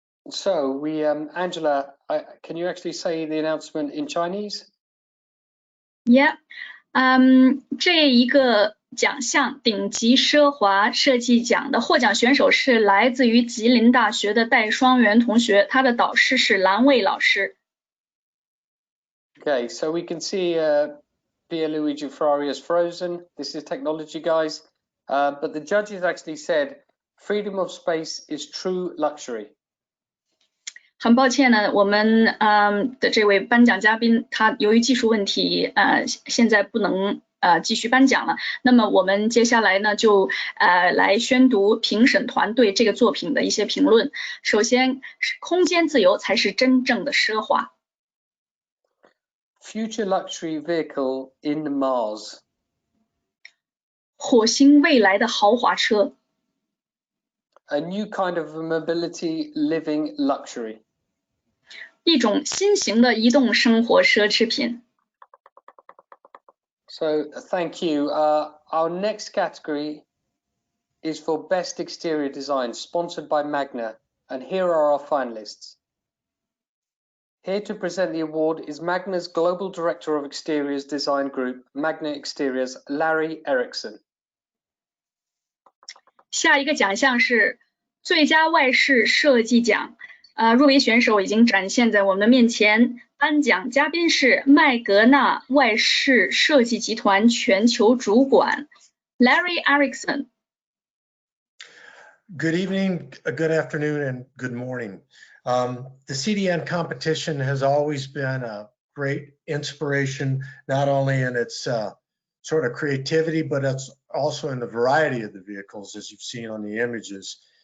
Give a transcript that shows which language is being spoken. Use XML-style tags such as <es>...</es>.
<en>So we, Angela, can you actually say the announcement in Chinese? Yeah.</en> <zh>这一个奖项顶级奢华设计奖的获奖选手是来自于吉林大学的戴双元同学，他的导师是蓝蔚老师。</zh> <en>Okay, so we can see Pierluigi Ferrari is frozen. This is technology, guys. But the judges actually said freedom of space is true luxury.</en> <zh>很抱歉呢，我们的这位颁奖嘉宾他由于技术问题现在不能继续颁奖了。那么我们接下来呢就来宣读评审团对这个作品的一些评论。首先，空间自由才是真正的奢华。</zh> <en>Future luxury vehicle in Mars.</en> <zh>火星未来的豪华车。</zh> <en>A new kind of mobility living luxury.</en> <zh>一种新型的移动生活奢侈品。</zh> <en>So thank you. Our next category is for Best Exterior Design, sponsored by Magna, and here are our finalists. Here to present the award is Magna's Global Director of Exteriors Design Group, Magna Exteriors, Larry Erickson.</en> <zh>下一个奖项是最佳外饰设计奖。入围选手已经展现在我们的面前，颁奖嘉宾是麦格纳外饰设计集团全球主管 Larry Erickson。</zh> <en>Good evening, good afternoon, and good morning. The CDN competition has always been a great inspiration, not only in its sort of creativity, but it's also in the variety of the vehicles, as you've seen on the images.</en>